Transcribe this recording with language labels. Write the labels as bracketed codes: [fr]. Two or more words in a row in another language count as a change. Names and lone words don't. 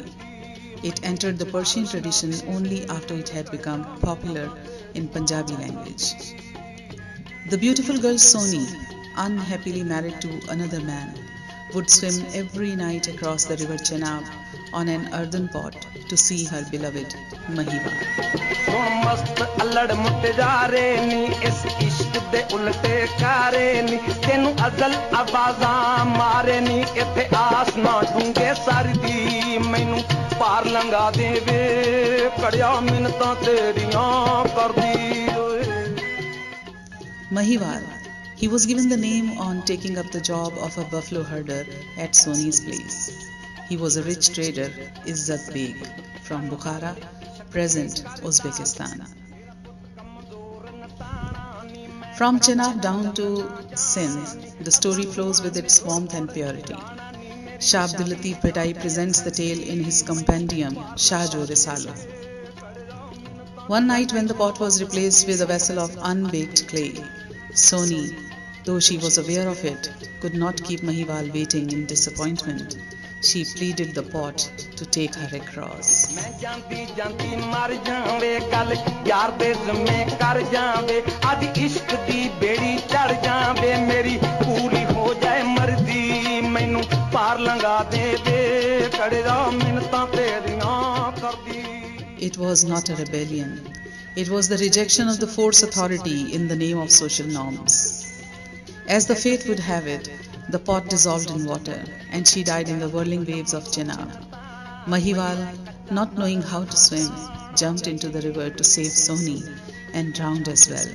[en] It entered the Persian tradition only after it had become popular in Punjabi language. The beautiful girl Soni, unhappily married to another man, would swim every night across the river Chenab on an earthen pot to see her beloved Mahiwal. [pa] ਸੁਣ ਮਸਤ ਅਲੜ ਮੁਟਿਆਰੇ ਨੀ ਇਸ ਇਸ਼ਕ ਦੇ ਉਲਟੇ ਕਾਰੇ ਨੀ ਤੈਨੂੰ ਅਜ਼ਲ ਆਵਾਜ਼ਾਂ ਮਾਰੇ ਨੀ ਇੱਥੇ ਆਸ ਨਾ ਡੂੰਗੇ ਸਰਦੀ ਮੈਨੂੰ ਪਾਰ ਲੰਘਾ ਦੇਵੇ ਕੜਿਆ ਮਿੰਨਤਾਂ ਤੇਰੀਆਂ ਕਰਦੀ ਓਏ [en] Mahiwal. He was given the name on taking up the job of a buffalo herder at Soni's place. He was a rich trader, Izzat Beg, from Bukhara, present Uzbekistan. From Chenab down to Sindh, the story flows with its warmth and purity. Shah Abdul Latif Bhai presents the tale in his compendium Shahjo Risalo. One night when the pot was replaced with a vessel of unbaked clay, Soni, though she was aware of it, could not keep Mahiwal waiting in disappointment. She pleaded the pot to take her across. [pa] ਮੈਂ ਜਾਂਦੀ ਜਾਂਦੀ ਮਰ ਜਾਵੇ ਗੱਲ ਯਾਰ ਦੇ ਜ਼ਮੇ ਕਰ ਜਾਵੇ ਅੱਜ ਇਸ਼ਕ ਦੀ ਬੇੜੀ ਚੜ ਜਾਵੇ ਮੇਰੀ ਪੂਰੀ ਹੋ ਜਾਏ ਮਰਜ਼ੀ ਮੈਨੂੰ ਪਾਰ ਲੰਘਾ ਦੇਵੇ ਕੜਿਆ ਮਿੰਨਤਾਂ ਤੇਰੀਆਂ ਕਰਦੀ [en] It was not a rebellion. It was the rejection of the force authority in the name of social norms. As the fate would have it, the pot dissolved in water and she died in the whirling waves of Chenab. Mahiwal, not knowing how to swim, jumped into the river to save Soni and drowned as well.